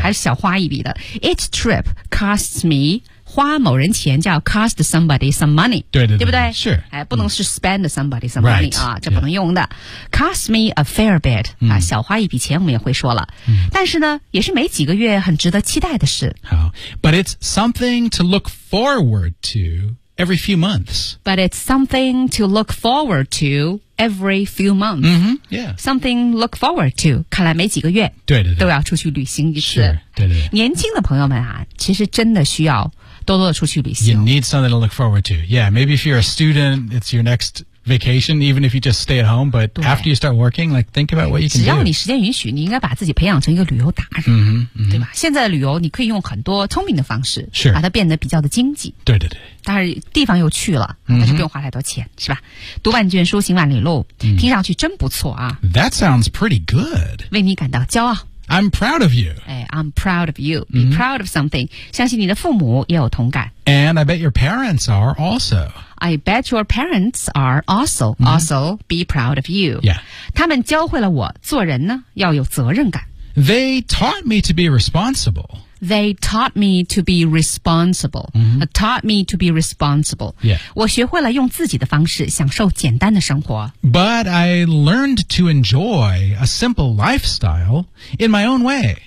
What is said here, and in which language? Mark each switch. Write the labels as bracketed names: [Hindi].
[Chinese] 还是小花一笔的 [English] Each trip costs me [Chinese] 花某人钱叫 [English] cost somebody some money [Chinese] 对对对对不对是、哎、不能是 [English] spend somebody some money、 right. [Chinese] 啊、这不能用的、 [English] yeah. cost me a fair bit、嗯 [Chinese] 啊、小花一笔钱我们也会说了、嗯、但是呢也是每几个月很值得期待的事 [English] 好 But it's something to look forward to every few months But it's something to look forward to every few months、 mm-hmm. yeah. Something to look forward to [Chinese] 看来每几个月对对对都要出去旅行一次是对对对年轻的朋友们啊其实真的需要多多的出去旅行 [English] You need something to look forward to. Yeah, maybe if you're a student, it's your next vacation, even if you just stay at home. But after you start working, like, think about what you can do. [Chinese] 只要你时间允许，你应该把自己培养成一个旅游达人，嗯、mm-hmm, mm-hmm. 对吧？现在的旅游你可以用很多聪明的方式， [English] 是、sure. [Chinese] 把它变得比较的经济。对对对。但是地方又去了，但是不用花太多钱， mm-hmm. 是吧？读万卷书，行万里路， mm. 听上去真不错啊。 [English] That sounds pretty good. [Chinese] 为你感到骄傲。 [English] I'm proud of you. Hey, I'm proud of you. Be、mm-hmm. proud of something. [Chinese] 相信你的父母也有同感。 [English] And I bet your parents are also. I bet your parents are also.、Mm-hmm. Also, be proud of you. Yeah. [Chinese] 他们教会了我做人呢要有责任感。 [English] They taught me to be responsible. They taught me to be responsible.、 Mm-hmm. Taught me to be responsible. Yeah. [Chinese] 我学会了用自己的方式享受简单的生活。 [English] But I learned to enjoy a simple lifestyle in my own way.